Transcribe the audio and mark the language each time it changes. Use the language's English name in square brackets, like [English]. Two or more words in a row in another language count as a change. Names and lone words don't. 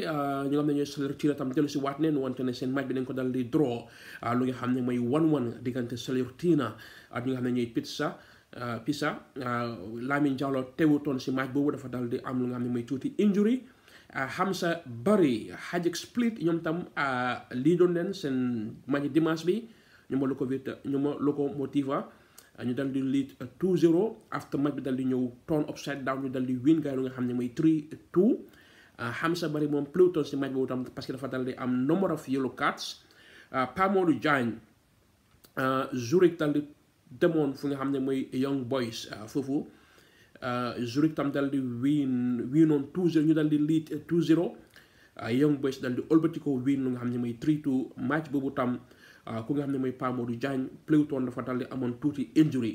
[Wolof] ñu nga xam ne ñooy Salernitana tam dellu si waat neen wante ne seen match bi dañ ko dal di draw lu nga xam ne mooy 1-1 diggante Salernitana ak ñi nga xam ne ñooy Pisa Lamine Diallo teewutoon si match boobu dafa dal di am lu nga xam ne mooy tuuti injury Hamza Barry Hajduk Split ñoom tam lii doon leen seen match dimanche bi ñu ma Lokomotiva ñu dal di lead 2-0 after match bi dal di ñëw [English] turn upside down [Wolof] ñu dal di win gars yi lu nga xam ne mooy 3-2 Hamza Barry moom pléwutoon si match boobu tam parce que dafa dal di am [English] number of yellow cards [Wolof] Pa Modou Diagne Zurich dal di demoon fu nga xam ne mooy Young Boys foofu Zurich tam dal di winoon 2-0 ñu dal di lead 2-0 Young Boys dal di ëlbatikoo win lu nga xam ne mooy 3-2 match boobu tam ku nga xam ne mooy Pa Modou Diagne pléwutoon dafa dal di amoon tuuti injury